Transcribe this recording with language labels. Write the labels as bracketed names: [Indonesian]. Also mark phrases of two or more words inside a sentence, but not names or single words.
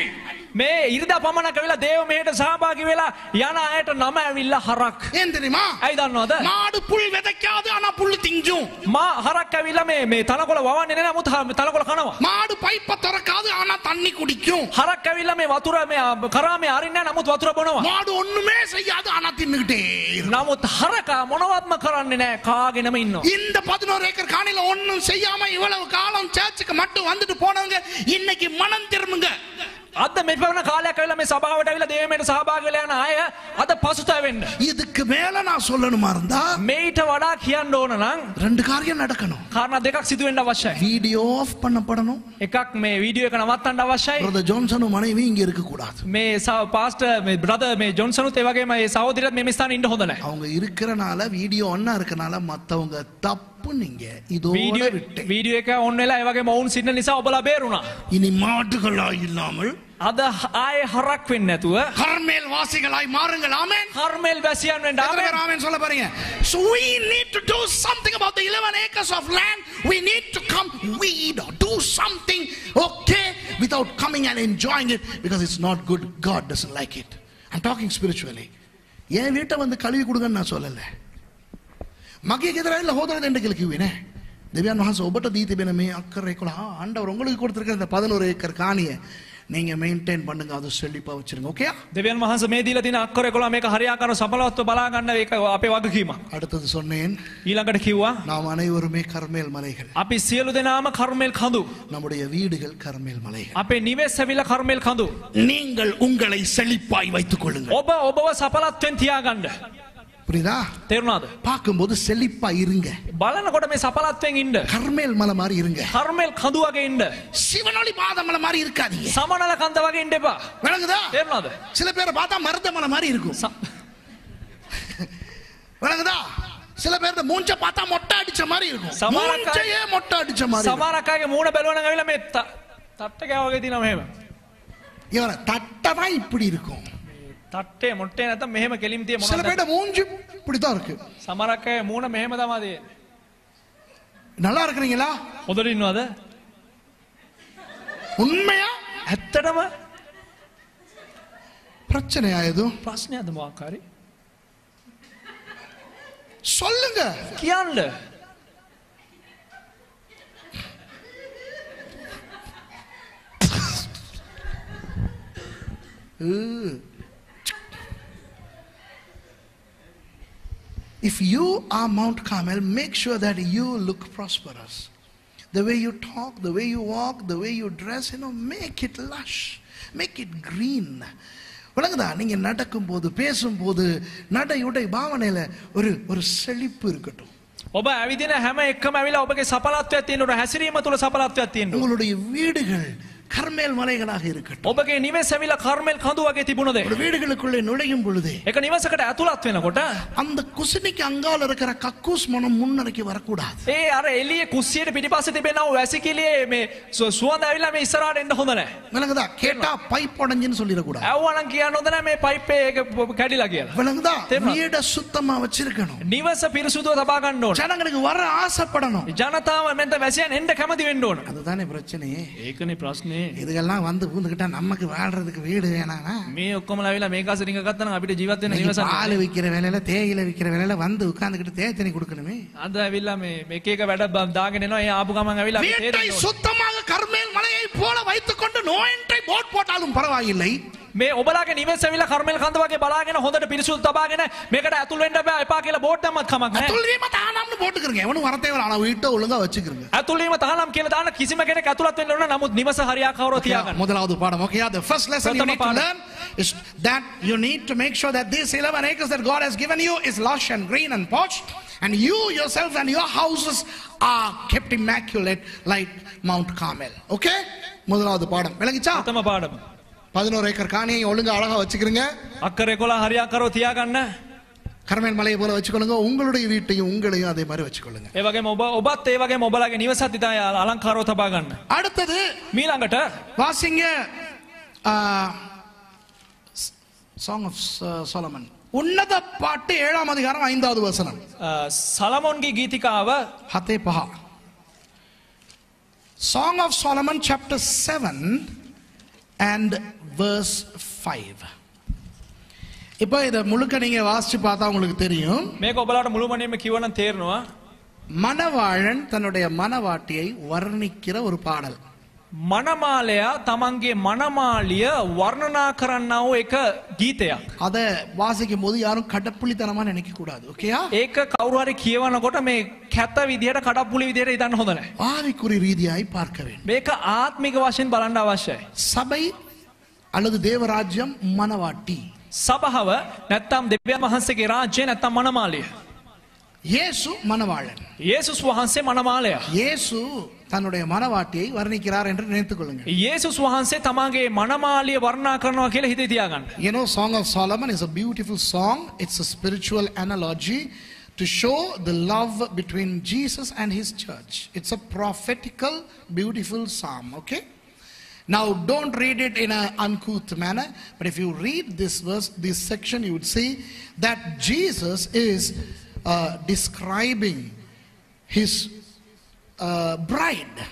[Sinhala] මේ ඉරිදා පමණක් වෙලා දේව මෙහෙට සහභාගී වෙලා යන අයට නම ඇවිල්ලා හරක්. [Tamil] ஏன் தெரியுமா? [Sinhala] ඇයි දන්නවද? [Tamil] மாடு புல் விதைக்காது ஆனா புல்லு திங்கும். [Sinhala] හරක් ඇවිල්ලා මේ තනකොළ වවන්නේ නැහැ නමුත් තනකොළ කනවා. [Tamil] மாடு பைப்பை திறக்காது ஆனா தண்ணி குடிக்கும். [Sinhala] හරක් ඇවිල්ලා මේ වතුර මේ කරාමේ අරින්නේ නැහැ නමුත් වතුර බොනවා. [Tamil] மாடு ஒண்ணுமே செய்யாது ஆனா தின்னுகிட்டே இருக்கும். [Sinhala] නමුත් හරකා මොනවත්ම කරන්නේ නැහැ කාගෙනම ඉන්නවා. [Tamil] இந்த 11 ஏக்கர் காணில ஒண்ணும் செய்யாம இவ்வளவு காலம் சர்ச்சுக்கு மட்டும் வந்துட்டு போனவங்க இன்னைக்கு மனம் திரும்புங்க. [Sinhala] අද මෙපවන කාලයක් ඇවිල්ලා මේ සභාවට ඇවිල්ලා දේවමයට සහභාගී වෙලා යන අය අද පසුතැවෙන්න. [Tamil] இதுக்கு மேல நான் சொல்லணுமா இருந்தா [Sinhala] මේට වඩා කියන්න ඕන නම් [Tamil] ரெண்டு காரியம் நடக்கணும். [Sinhala] කාරණා දෙකක් සිදු වෙන්න අවශ්‍යයි. [Tamil] வீடியோ ஆஃப் பண்ணப்படணும். [Sinhala] එකක් මේ වීඩියෝ එක නවත්තන්න අවශ්‍යයි. [Tamil] பிரதர் ஜான்சனும் மனைவி இங்க இருக்க கூடாது. [Sinhala] මේ පාස්ටර් මේ බ්‍රදර් මේ ජොන්සනුත් ඒ වගේම මේ සහෝදරියත් මේ ස්ථානේ ඉන්න හොඳ නැහැ. [Tamil] அவங்க இருக்கறனால வீடியோ ஒண்ணா இருக்கனால மத்தவங்க தப்பு நீங்க இதோட விட்டு [Sinhala] වීඩියෝ එක ඔන් වෙලා ඒ වගේම ඔවුන් සින්න නිසා ඔබලා බේරුණා. [Tamil] இனி மாட்டுகளா இல்லாமல் [Sinhala] අද ආයේ හරක් වෙන්නේ නැතුව [Tamil] கர்மேல் வாசிகளாய் மாறுங்கள். ஆமென். [Sinhala] කර්මෙල් වැසියන් වෙන්න ආමෙන්. [Tamil] ஆமென் சொல்ல பாருங்க. [English] So we need to do something about the 11 acres of land. We need to come weed or do something, okay, without coming and enjoying it because it's not good. God doesn't like it. I'm talking spiritually. [Tamil] என் வீட்டை வந்து கழுவி கொடுங்கன்னு நான் சொல்லல. [Sinhala] මගේ ගෙදර ඇවිල්ලා හොදලා දෙන්න කියලා කිව්වේ නෑ. දෙවියන් වහන්සේ ඔබට දී තිබෙන මේ අක්කර 11 [Tamil] ஆண்டவர் உங்களுக்கு கொடுத்திருக்கிற இந்த 11 ஏக்கர் காணியை நீங்க மெயின்டைன் பண்ணுங்க. அது செழிப்பா வச்சிருங்க. ஓகேயா? [Sinhala] දෙවියන් වහන්සේ මේ දීලා තියෙන අක්කර 11 මේක හරියාකාරව සඵලවත්ව බලා ගන්න ඒක අපේ වගකීමක්. [Tamil] அடுத்தது சொன்னேன். [Sinhala] ඊළඟට කිව්වා [Tamil] நாம் அனைவருமே கர்மேல் மலைகள். [Sinhala] අපි සියලු දෙනාම කර්මෙල් කඳු. [Tamil] நம்முடைய வீடுகள் கர்மேல் மலைகள். [Sinhala] අපේ නිවෙස් ඇවිල්ලා කර්මෙල් කඳු. [Tamil] நீங்கள் உங்களை செழிப்பாய் வைத்துக் கொள்ளுங்கள். [Sinhala] ඔබව සඵලත්වෙන් තියාගන්න. [Tamil] புரியுதா? [Sinhala] තේරුණාද? [Tamil] பார்க்கும்போது செழிப்பா இருங்க. [Sinhala] බලනකොට මේ සඵලත්වෙන් ඉන්න. [Tamil] கர்மேல் மலை மாதிரி இருங்க. [Sinhala] කර්මෙල් කඳු වගේ ඉන්න. [Tamil] சிவனொளி பாதமலை மாதிரி இருக்காதீங்க. [Sinhala] සමනල කන්ද වගේ ඉන්න එපා. [Tamil] விளங்குதா? [Sinhala] තේරුණාද? [Tamil] சில பேரை பார்த்தா மருதமலை மாதிரி இருக்கும். விளங்குதா? சில பேர் மூஞ்ச பார்த்தா மொட்டை அடிச்ச மாதிரி இருக்கும். மூஞ்சையே மொட்டை அடிச்ச மாதிரி. [Sinhala] සමහරක් අයගේ මූණ බැලුවනම් ඇවිල්ලා මේ තට්ට කෑවගේ තියෙනවා මෙහෙම. [Tamil] இவர தட்டமா இப்படி இருக்கும். [Sinhala] තට්ටේ මොට්ටේ නැත්නම් මෙහෙම කෙලින් තිය මොනවද? [Tamil] சில பேர் மூஞ்சி இப்படி தான் இருக்கு. [Sinhala] සමහරක් අය මූණ මෙහෙම තමයි තියෙන්නේ. [Tamil] நல்லா இருக்கீங்களா? [Sinhala] හොඳට ඉන්නවද? [Tamil] உண்மையா? [Sinhala] ඇත්තටම [Tamil] பிரச்சனையா எதுவும்? [Sinhala] ප්‍රශ්නයක්ද මොකක් හරි? [Tamil] சொல்லுங்க. [Sinhala] කියන්න. [English] If you are Mount Carmel, make sure that you look prosperous. The way you talk, the way you walk, the way you dress, make it lush, make it green. [Tamil] விளங்குதா? நீங்க நடக்கும் போது பேசும் போது நடையுடை பாவனையில ஒரு செழிப்பு இருக்கட்டும். [Sinhala] ඔබ ඇවිදින හැම එකම ඇවිල්ලා ඔබගේ සඵලත්වයක් තියෙන්න ඕන. හැසිරීම තුල සඵලත්වයක් තියෙන්න ඕන. [Tamil] உங்களுடைய வீடுகள் கர்மேல் மலைகளாக இருக்கட்டும். [Sinhala] ඔබගේ නිවෙස් ඇවිල්ලා කර්මෙල් කඳු වගේ තිබුණද? [Tamil] வீடுகளுக்குள்ளே நுழையும் பொழுது [Sinhala] ඒක නිවසකට ඇතුළත් වෙනකොට [Tamil] அந்த குசினிக்கு அங்கால இருக்கிற கக்கூஸ் மனம் முன்னரைக்கு வரக்கூடாது. [Sinhala] ඒ අර එළියේ කුස්සියට පිටිපස්සේ තිබෙනා වැසිකිළියේ මේ සුවඳ ඇවිල්ලා මේ ඉස්සරහට එන්න හොඳ නැහැ. [Tamil] விளங்குதா? கேட்டா பைப் உடைஞ்சுன்னு சொல்லிடக்கூடாது. [Sinhala] ඇව්වනම් කියන්න හොඳ නැහැ මේ පයිප් එක කැඩිලා කියලා. [Tamil] விளங்குதா? வீட சுத்தமா வச்சிருக்கணும். [Sinhala] නිවස පිරිසුදුව තබා ගන්න ඕන. [Tamil] ஜனங்களுக்கு வர ஆசைப்படணும். [Sinhala] ජනතාව මෙන්ට වැසියන් එන්න කැමති වෙන්න ඕන. [Tamil] அதுதானே பிரச்சனையே. [Sinhala] ඒකනේ ප්‍රශ්නේ. [Tamil] இதுகெல்லாம் வந்து பூந்துக்கிட்டா நமக்கு வாழ்றதுக்கு வீடு வேணாமா? [Sinhala] මේ ඔක්කොම ලාවිලා මේක අසරින්ග ගත්තා නම් අපිට ජීවත් වෙන්න නිවසක් [Tamil] பால் விக்கிற வேலையில தேயிலை விக்கிற வேலையில வந்து உட்கார்ந்துக்கிட்டு தேத்தனி கொடுக்கணுமே. [Sinhala] අද ඇවිල්ලා මේ එක එක වැඩ දාගෙන එනවා. ඒ ආපු ගමන් ඇවිල්ලා අපි [Tamil] வீட்டை சுத்தமாக கர்மேல் மலையை போல வைத்துக்கொண்டு [English] no entry board [Tamil] போட்டாலும் பரவாயில்லை. [Sinhala] මේ ඔබලාගේ නිවෙස් ඇවිල්ලා කර්මෙල් කන්ද වගේ බලාගෙන හොඳට පිරිසුදු තබාගෙන මේකට ඇතුල් වෙන්න බෑ එපා කියලා බෝඩ් එකක් කමක් නැහැ. ඇතුල් වීම තහනම්නු [Tamil] போட்டுக்கங்க. எவனும் வரதே வேணாம். ஆனா வீட்டை ஒழுங்கா வச்சுக்கிறங்க. [Sinhala] ඇතුල් වීම තහනම් කියලා දාන්න කිසිම කෙනෙක් ඇතුළත් වෙන්න ඕන. නමුත් නිවස හරියාකාරව තියාගන්න. [Tamil] முதலாவது பாடம். [English] Okay, the first lesson you need to learn is that you need to make sure that these 11 acres that God has given you is lush and green and posh, and you yourself and your houses are kept immaculate like Mount Carmel. [Tamil] Okay? முதலாவது பாடம். விளங்கிச்சா? [Sinhala] ප්‍රථම පාඩම. [Tamil] 11 ஏக்கர் காணியை ஒழுங்கா அழகா வச்சுக்கிறங்க. [Sinhala] අක්කර 11 හරියාකාරව තියාගන්න. [Tamil] கர்மேல் மலையை போல வச்சுக்கொள்ளுங்க. உங்களுடைய வீட்டையும் உங்களையும் அதே மாதிரி வச்சுக்கொள்ளுங்க. [Sinhala] ඒ වගේම ඔබත් ඒ වගේම ඔබලාගේ නිවසත් ඉතින් අලංකාරව තබා ගන්න. [Tamil] அடுத்தது [Sinhala] මීළඟට [Tamil] வாசிங்க Song of Solomon. உன்னத பாட்டு 7ஆம் அதிகாரம் 5வது வசனம். [Sinhala] සලමොන්ගේ ගීතිකාව 7:5. [English] Song of Solomon chapter 7 and verse 5. [Tamil] இப்போ இத முழுக்க நீங்க வாசிச்சு பார்த்தா உங்களுக்கு தெரியும். [Sinhala] මේක ඔබලාට මුළුමනින්ම කිව්වනම් තේරෙනවා. [Tamil] மணவாளன் தன்னுடைய மணவாட்டியை வர்ணிக்கிற ஒரு பாடல். [Sinhala] මනමාලයා තමන්ගේ මනමාලිය වර්ණනා කරන්නා වූ එක ගීතයක්. [Tamil] அத வாசிக்கும் போது யாரும் கடப்புளித்தனமா நினைக்க கூடாது. ஓகேயா? [Sinhala] ඒක කවුරු හරි කියවනකොට මේ කැත විදියට කඩප්පුලි විදියට ඉදන්න හොඳ නැහැ. [Tamil] ஆவிக்குரிய ரீதியாய் பார்க்க வேண்டும். [Sinhala] මේක ආත්මික වශයෙන් බලන්න අවශ්‍යයි. [Tamil] சபை அல்லது தேவராஜ்யம் மனவாட்டி. [Sinhala] සභාව නැත්තම් දෙවියන් වහන්සේගේ රාජ්‍යය නැත්තම් මනමාලය. [Tamil] இயேசு மனவாளன். [Sinhala] යේසුස් වහන්සේ මනමාලයා. [Tamil] இயேசு தன்னுடைய மனவாட்டியை வர்ணிக்கிறார் என்று நினைத்துக் கொள்ளுங்கள். [Sinhala] යේසුස් වහන්සේ තමාගේ මනමාලිය වර්ණනා කරනවා කියලා හිතේ තියාගන්න. [English] You know, Song of Solomon is a beautiful song. It's a spiritual analogy to show the love between Jesus and his church. It's a prophetical, beautiful psalm. Okay? Now, don't read it in an uncouth manner, but if you read this verse, this section, you would see that Jesus is describing his bride.